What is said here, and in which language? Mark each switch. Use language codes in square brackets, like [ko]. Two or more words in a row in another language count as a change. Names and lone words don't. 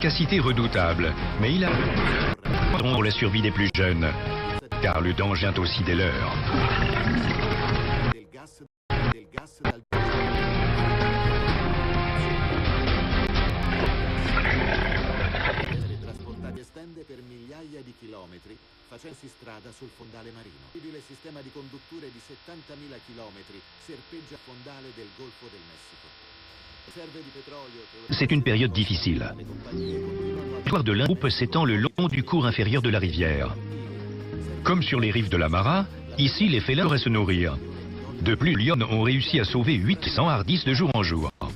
[fr] efficacité redoutable, mais il a pour la survie des plus jeunes, car le danger vient aussi des leurs. [it] Per migliaia di chilometri facendosi strada sul fondale marino. Il sistema di condutture di 70.000 chilometri serpeggia il fondale del Golfo del Messico. [fr] C'est une période difficile. Le territoire de l'un groupe s'étend le long du cours inférieur de la rivière. Comme sur les rives de la Mara, ici les félins pourraient se nourrir. De plus, les lions ont réussi à sauver 800 hardis de jour en jour.